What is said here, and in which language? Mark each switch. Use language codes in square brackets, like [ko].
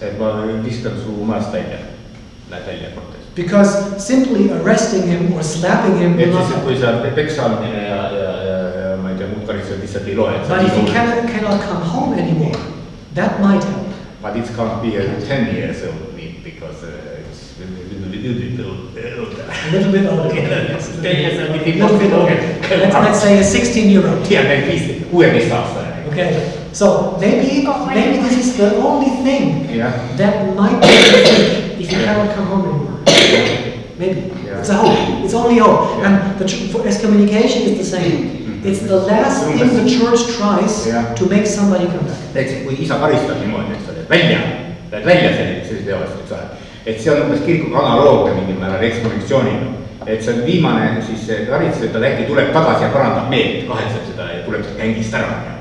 [et] Et ma viskan su majast välja, lähed välja kortest. [en] Because simply arresting him or slapping him will not help. [et] Kui sa peksamine ja ma ei tea, muud karistused lihtsalt ei loe. [en] But if he cannot come home anymore, that might help. But it can't be a 10 years old because it's a little bit older. A little bit older. 10 years old, a little bit older. Let's say a 16-year-old. Yeah, maybe 16 aastane. Okay, so maybe this is the only thing that might be if you cannot come home anymore. Maybe. It's a hope. It's only hope. And for excommunication is the same. It's the last thing the church tries to make somebody come back. [et] Näiteks kui isa karistab niimoodi, eks ole, lähed välja sellise teost, eks ole. Et see on umbes kirikuga analoogia mingil määral ekskommunikatsiooniga. Et see on viimane siis karistus, et ta äkki tuleb tagasi ja parandab meelt, kahetseb seda ja tuleb sealt kängist ära.